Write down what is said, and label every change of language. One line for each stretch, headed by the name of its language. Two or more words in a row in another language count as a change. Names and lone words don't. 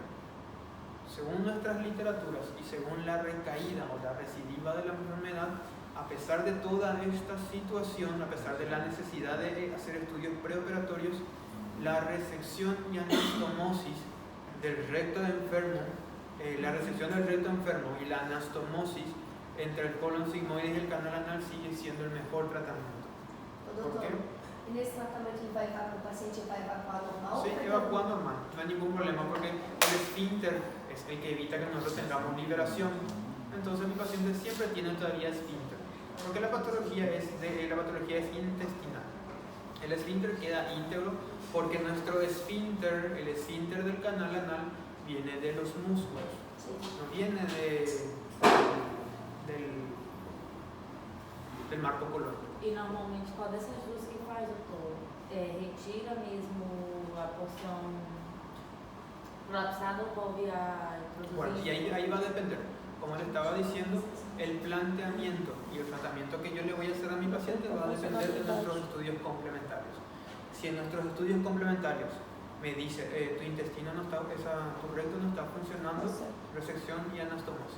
Spanish: Según nuestras literaturas y según la recaída o la recidiva de la enfermedad, a pesar de toda esta situación, a pesar de la necesidad de hacer estudios preoperatorios, la resección y anastomosis del recto enfermo, la resección del recto enfermo y la anastomosis entre el colon sigmoide y el canal anal sigue siendo el mejor tratamiento. ¿Por qué?
Portuguese: E nesse tratamento ele vai estar com o paciente vai evacuar normal?
Spanish: Sí, evacúa normal, no hay ningún problema porque el esfínter es el que evita que nosotros tengamos liberación. Entonces mi paciente siempre tiene todavía esfínter, porque la patología es intestinal. El esfínter queda íntegro porque nuestro esfínter, el esfínter del canal anal, viene de los músculos, no viene del marco colónico.
Portuguese: E normalmente qual dessas duas que faz, doutor? Retira mesmo a porção colapsada ou volve a introduzir?
Spanish: Bueno, y ahí va a depender, como le estaba diciendo, el planteamiento y el tratamiento que yo le voy a hacer a mi paciente va a depender de nuestros estudios complementarios. Si en nuestros estudios complementarios me dice tu intestino no está, tu recto no está funcionando, resección y anastomosis.